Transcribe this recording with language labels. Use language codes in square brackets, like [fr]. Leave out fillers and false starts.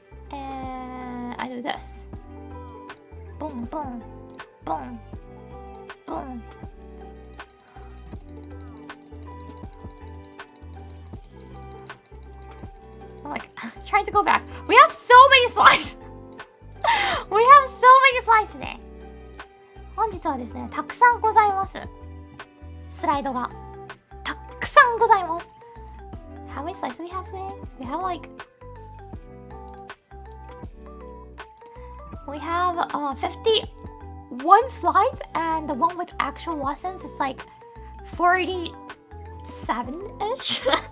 [en] And I do this. Boom, boom, boom, boom. I'm like trying to go back. We have so many slides. We have so many slides today. [ja] 本日はですね、たくさんございます。スライドがたくさんございます。 [en] How many slides do we have today? We have like we have 51 slides, and the one with actual lessons is like 47-ish.